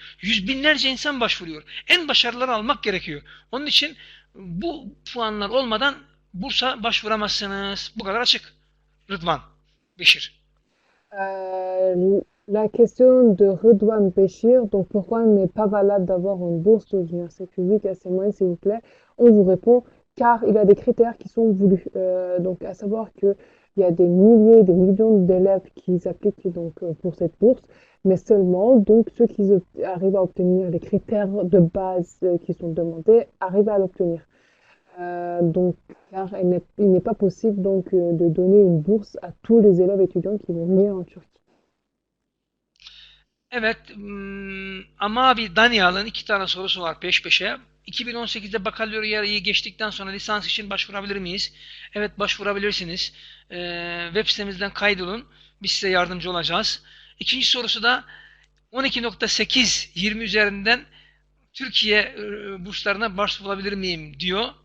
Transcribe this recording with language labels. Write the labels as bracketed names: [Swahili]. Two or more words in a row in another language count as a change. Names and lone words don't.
[Turkish] Yüz binlerce insan başvuruyor. En başarıları almak gerekiyor. Onun için bu puanlar olmadan bursa başvuramazsınız. Bu kadar açık. Rıdvan Beşir. [French] La question de Redouane Béchir, donc pourquoi il n'est pas valable d'avoir une bourse aux universités publiques à ces moyens, s'il vous plaît? On vous répond car il a des critères qui sont voulus. Donc à savoir qu'il y a des milliers, des millions d'élèves qui s'appliquent donc pour cette bourse, mais seulement donc ceux qui arrivent à obtenir les critères de base qui sont demandés arrivent à l'obtenir. Donc car il n'est pas possible donc de donner une bourse à tous les élèves étudiants qui vont venir en Turquie. [Turkish] Evet, ama abi Daniel'ın iki tane sorusu var peş peşe. 2018'de bakaloriyayı geçtikten sonra lisans için başvurabilir miyiz? Evet, başvurabilirsiniz. Web sitemizden kaydolun. Biz size yardımcı olacağız. İkinci sorusu da 12.8 20 üzerinden Türkiye burslarına başvurabilir miyim diyor.